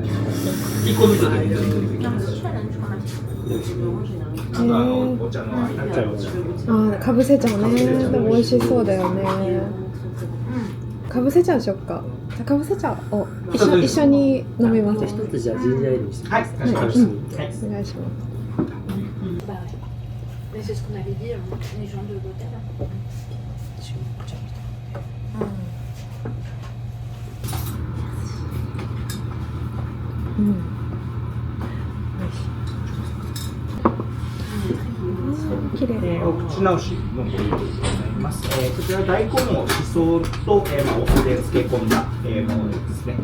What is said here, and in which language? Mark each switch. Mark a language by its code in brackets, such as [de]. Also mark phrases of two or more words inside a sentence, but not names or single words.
[ja] 一個ずつでいいです。お茶のかぶせ茶ね、でも美味しそうだよね。かぶせ茶にしよっか。じゃかぶせ茶を一緒に飲みます。一つじゃあジンジャーエールにして。はい、お願いします。 [fr] C'est ce qu'on avait dit, les gens de l'hôtel. [ja] 綺麗。お口直しのご用意でございます。こちら大根をしそと、お酢で漬け込んだ、ものですね。